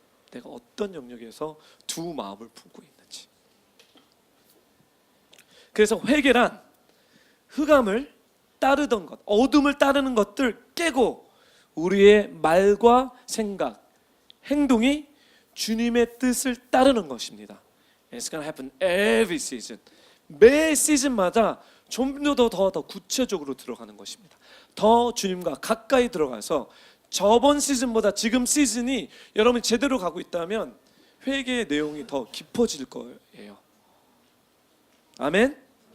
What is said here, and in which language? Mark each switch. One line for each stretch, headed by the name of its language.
Korean: 내가 어떤 영역에서 두 마음을 품고 있는지. 그래서 회개란 흑암을 따르던 것, 어둠을 따르는 것들 깨고 우리의 말과 생각, 행동이 주님의 뜻을 따르는 것입니다.
English: It's gonna happen every season.
Korean: 매 시즌마다 좀 더 구체적으로 들어가는 것입니다. 더 주님과 가까이 들어가서 저번 시즌보다 지금 시즌이 여러분 제대로 가고 있다면 회개의 내용이 더 깊어질 거예요. 아멘.